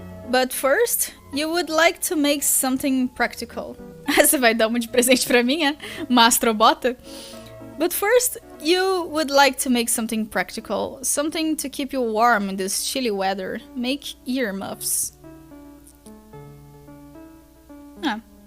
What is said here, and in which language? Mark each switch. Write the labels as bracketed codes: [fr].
[en] But first, you would like to make something practical. [pt] Você vai dar uma de presente pra mim, é? Uma astrobota? [en] But first, you would like to make something practical. Something to keep you warm in this chilly weather. Make earmuffs. Ah.